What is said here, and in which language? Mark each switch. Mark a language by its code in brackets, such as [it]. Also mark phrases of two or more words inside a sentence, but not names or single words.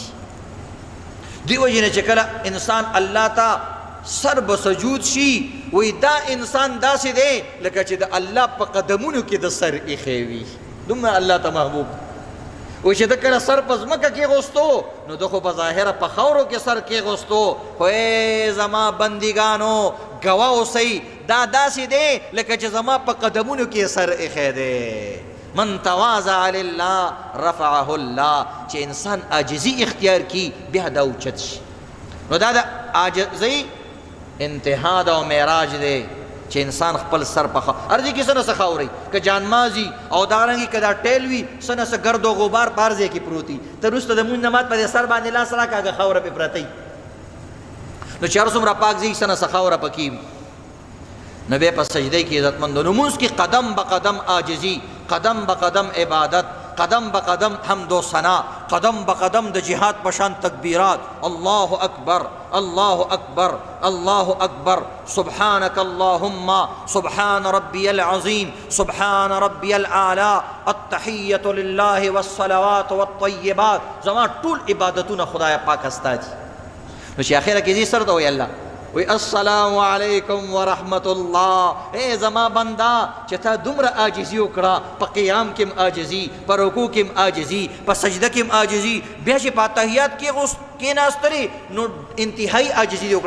[ps] دې وجې نه چې کله انسان الله ته سر به سجود شي، وایي دا انسان داسې دی لکه چې د الله په قدمونو کې د سر ایښی وي، دومره الله ته محبوب. و چې د کله سر په ځمکه کېغوستو نو د خو په ظاهره په خاورو کې سر کېغوستو، خو ای زما بندګانو ګواه اوسئ دا داسې دی لکه چې زما په قدمونو کې سر ایښی دی. [ar] من تواضع لله رفعه الله، [ps] چې انسان عاجزي اختیار کی بیا دا اوچت شي. نو دا د عاجزۍ انتها ده او معراج دی چې انسان خپل سر په ارضی کې څه نه څه خاورئ، که جانمازي او دارنګې که دا ټیل وي څه نه څه ګرد و غبار په هر ځای کې پروت وي، ته وروسته د مونځ نه بعد په دې سر باندې لاس راکړه هغه خاوره پرې پرته وي، نو چې هر څومره پاک ځای څه نه څه خاوره پکې وي. نو بیا په سجدې کې عزتمندو لمونځ کې قدم به قدم عاجزي، قدم به قدم عبادت، قدم به قدم حمد و ثنا، قدم به قدم د جهاد پشان تکبیرات، [ar] الله اکبر الله اکبر الله اکبر، سبحانك اللهم سبحان ربي العظيم سبحان ربي الاعلى، التحية لله والصلوات والطيبات. [ps] زما ټول عبادتونه خدای پاک استا دي. نو چې اخره کې دې سر ته وایي الله وی [ar] السلام علیکم ورحمت اللہ. [ps] اے زما بندہ چې تا دومره عاجزی وکړه، په قیام کې عاجزی، په رکوع کې عاجزی، په سجده کې عاجزی، بیا چې په تحیات کې کېناستلی نو انتهایی عاجزی وکړه.